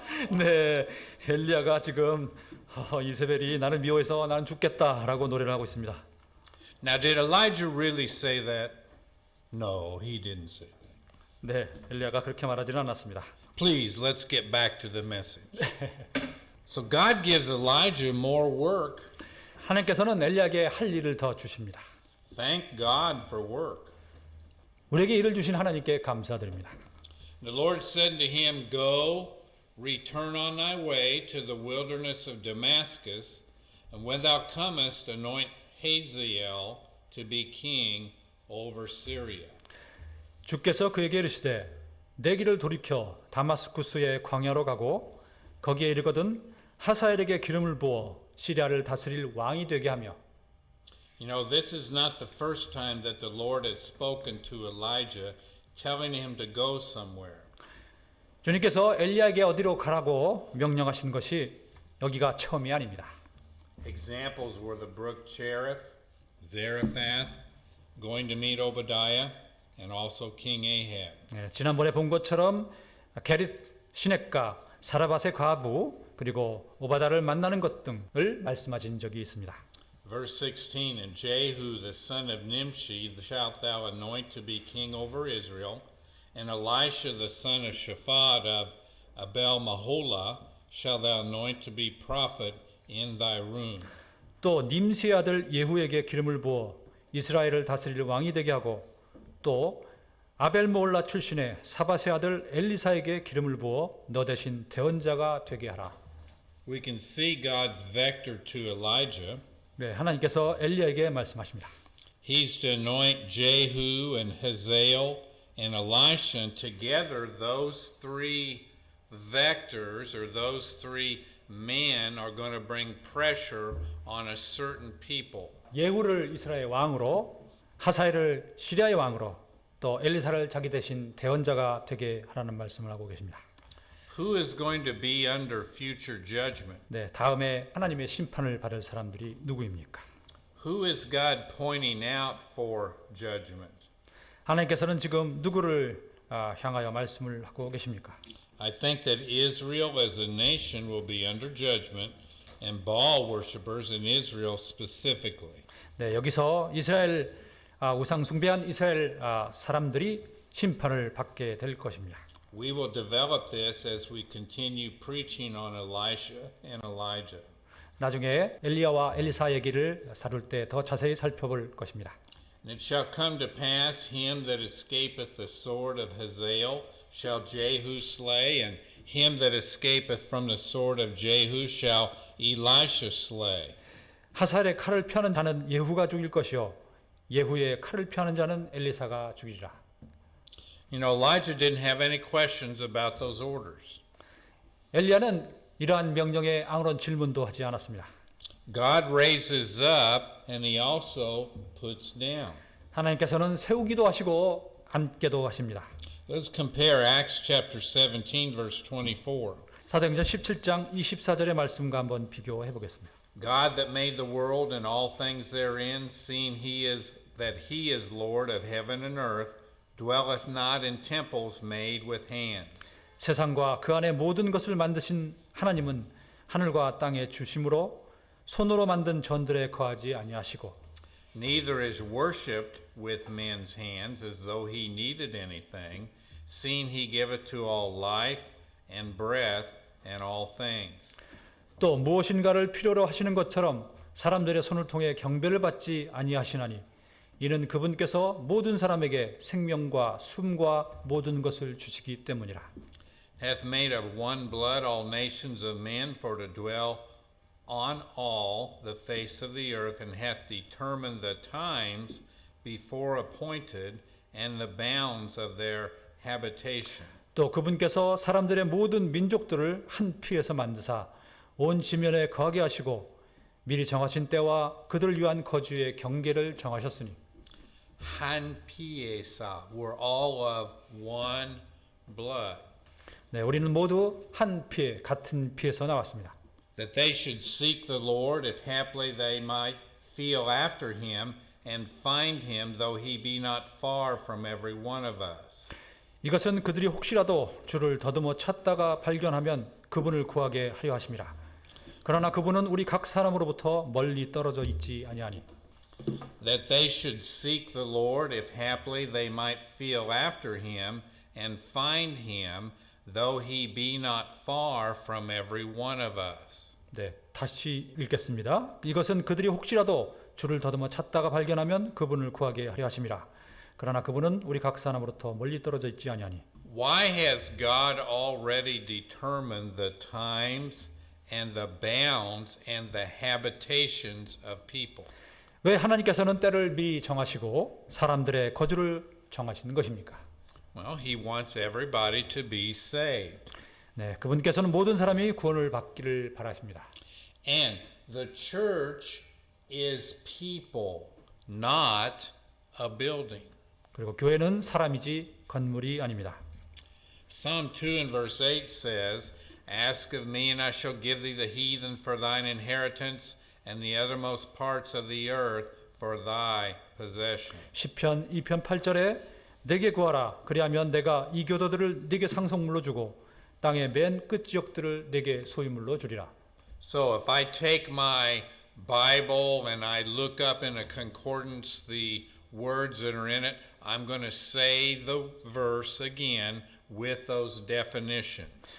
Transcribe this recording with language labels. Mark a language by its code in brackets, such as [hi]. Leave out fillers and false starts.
[ko] 네, 엘리야가 지금 이세벨이 나를 미워해서 나는 죽겠다라고 노래를 하고 있습니다. [en] Now, did Elijah really say that? No, he didn't say that. [ko] 네, 엘리야가 그렇게 말하지는 않았습니다. [en] Please, let's get back to the message. So God gives Elijah more work. [ko] 하나님께서는 엘리야에게 할 일을 더 주십니다. [en] Thank God for work. [ko] 우리에게 일을 주신 하나님께 감사드립니다. [en] The Lord said to him, Go, return on thy way to the wilderness of Damascus, and when thou comest, anoint Hazael to be king over Syria. [ko] 주께서 그에게 이르시되 내 길을 돌이켜 다마스쿠스의 광야로 가고 거기에 이르거든 하사엘에게 기름을 부어 시리아를 다스릴 왕이 되게 하며 [en] You know, this is not the first time that the Lord has spoken to Elijah, telling him to go somewhere. [ko] 주님께서 엘리야에게 어디로 가라고 명령하신 것이 여기가 처음이 아닙니다. [en] Examples were the brook Cherith, Zarephath, going to meet Obadiah, and also King Ahab. [ko] 네, 지난번에 본 것처럼 게릿 시냇가 사라밧의 과부 그리고 오바다를 만나는 것 등을 말씀하신 적이 있습니다. [en] Verse 16, And Jehu the son of Nimshi shalt thou anoint to be king over Israel, and Elisha the son of Shaphat of Abel-Maholah shalt thou anoint to be prophet in thy room. [ko] 또 님시의 아들 예후에게 기름을 부어 이스라엘을 다스릴 왕이 되게 하고 또 아벨모올라 출신의 사밧의 아들 엘리사에게 기름을 부어 너 대신 대언자가 되게 하라. [en] We can see God's vector to Elijah. [ko] 네, 하나님께서 엘리야에게 말씀하십니다. [en] He's to anoint Jehu and Hazael and Elisha, and together those three vectors or those three men are going to bring pressure on a certain people. [ko] 예후를 이스라엘 왕으로 하사엘을 시리아의 왕으로 또 엘리사를 자기 대신 대언자가 되게 하라는 말씀을 하고 계십니다. [en] Who is going to be under future judgment? [ko] 네, 다음에 하나님의 심판을 받을 사람들이 누구입니까? [en] Who is God pointing out for judgment? [ko] 하나님께서는 지금 누구를 향하여 말씀을 하고 계십니까? [en] I think that Israel as a nation will be under judgment, and Baal worshippers in Israel specifically. [ko] 네, 여기서 이스라엘 우상 숭배한 이스라엘 사람들이 심판을 받게 될 것입니다. [en] We will develop this as we continue preaching on Elisha and Elijah. [ko] 나중에 엘리야와 엘리사 얘기를 다룰 때 더 자세히 살펴볼 것입니다. [en] And it shall come to pass, him that escapeth the sword of Hazael shall Jehu slay, and him that escapeth from the sword of Jehu shall Elisha slay. [ko] 하살의 칼을 펴는 자는 예후가 죽일 것이요 예후의 칼을 펴는 자는 엘리사가 죽이리라. [en] You know, Elijah didn't have any questions about those orders. [ko] 엘리야는 이러한 명령에 아무런 질문도 하지 않았습니다. [en] God raises up and he also puts down. [ko] 하나님께서는 세우기도 하시고 앉게도 하십니다. [en] Let's compare Acts chapter 17 verse 24. [ko] 사도행전 17장 24절의 말씀과 한번 비교해 보겠습니다. [en] God that made the world and all things therein, seeing that he is Lord of heaven and earth, dwelleth not in temples made with hands. [ko] 세상과 그 안에 모든 것을 만드신 하나님은 하늘과 땅의 주심으로 손으로 만든 전들에 거하지 아니하시고 [en] Neither is worshipped with men's hands as though he needed anything, seeing he giveth to all life and breath and all things. [ko] 또 무엇인가를 필요로 하시는 것처럼 사람들의 손을 통해 경배를 받지 아니하시나니 이는 그분께서 모든 사람에게 생명과 숨과 모든 것을 주시기 때문이라. [en] Hath made of one blood all nations of men for to dwell on all the face of the earth, and hath determined the times before appointed and the bounds of their habitation. [ko] 또 그분께서 사람들의 모든 민족들을 한 피에서 만드사 온 지면에 거하게 하시고 미리 정하신 때와 그들을 위한 거주의 경계를 정하셨으니 Han piesa, [en] we're all of one blood. [ko] 네, 우리는 모두 한 피에 같은 피에서 나왔습니다. [en] That they should seek the Lord, if haply they might feel after him and find him, though he be not far from every one of us. [ko] 이것은 그들이 혹시라도 주를 더듬어 찾다가 발견하면 그분을 구하게 하려 하심이라. 그러나 그분은 우리 각 사람으로부터 멀리 떨어져 있지 아니하니. [en] That they should seek the Lord, if haply they might feel after him and find him, though he be not far from every one of us. [ko] 네, 다시 읽겠습니다. 이것은 그들이 혹시라도 주를 더듬어 찾다가 발견하면 그분을 구하게 하려 하심이라. 그러나 그분은 우리 각 사람으로부터 멀리 떨어져 있지 아니하니. [en] Why has God already determined the times and the bounds and the habitations of people? [ko] 왜 하나님께서는 때를 미리 정하시고 사람들의 거주를 정하시는 것입니까? [en] Well, he wants everybody to be saved. [ko] 네, 그분께서는 모든 사람이 구원을 받기를 바라십니다. [en] And the church is people, not a building. [ko] 그리고 교회는 사람이지 건물이 아닙니다. [en] Psalm 2 and verse 8 says, Ask of me, and I shall give thee the heathen for thine inheritance, and the uttermost parts of the earth for thy possession. [ko] 시편 2편 8절에 내게 구하라 그리하면 내가 이 교도들을 네게 상속물로 주고 땅의 맨 끝 지역들을 네게 소유물로 주리라. [en] So if I take my Bible and I look up in a concordance the words that are in it, I'm going to say the verse again with those definitions.